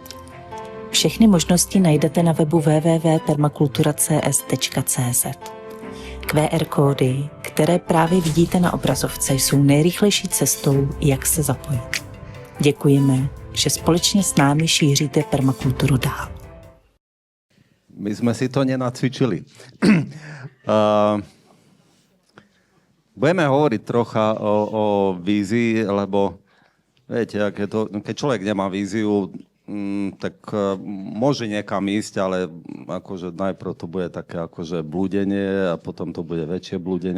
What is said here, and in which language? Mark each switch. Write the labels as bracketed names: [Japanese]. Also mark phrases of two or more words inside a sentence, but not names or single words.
[Czech] Všechny možnosti najdete na webu www.permakulturacs.cz. QR kódy, které právě vidíte na obrazovce, jsou nejrychlejší cestou, jak se zapojit. Děkujeme, že společně s námi šíříte permakulturu dál. [Slovak] My sme si to nenacvičili. Budeme hovoriť trocha o vízii, lebo viete, keď človek nemá víziu, tak môže niekam ísť, ale akože najprv to bude také akože blúdenie a potom to bude väčšie blúdenie.